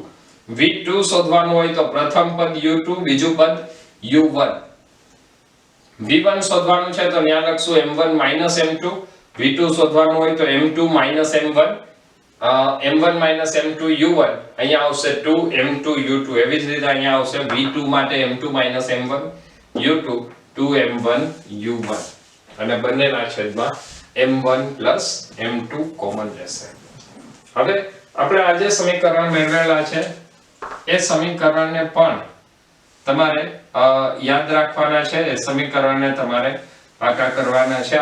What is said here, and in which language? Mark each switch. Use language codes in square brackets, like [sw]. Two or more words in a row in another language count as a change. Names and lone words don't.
[gu] v2 શોધવાનું હોય તો પ્રથમ પદ u2 બીજું પદ u1. v1 શોધવાનું છે તો ત્યાં લખશું m1 m2. v2 શોધવાનું હોય તો m2 m1 m1 m2 u1 અહીંયા આવશે 2 m2 u2. એવી જ રીતે અહીંયા આવશે v2 માટે m2 m1 u2 2 m1 u1 અને બંનેના છેદમાં m1 m2 કોમન રહેશે. હવે આપણે આ જે સમીકરણ મેળવેલા છે એ સમીકરણને પણ તમારે યાદ રાખવાના છે. એ સમીકરણને તમારે પાકા કરવાના છે.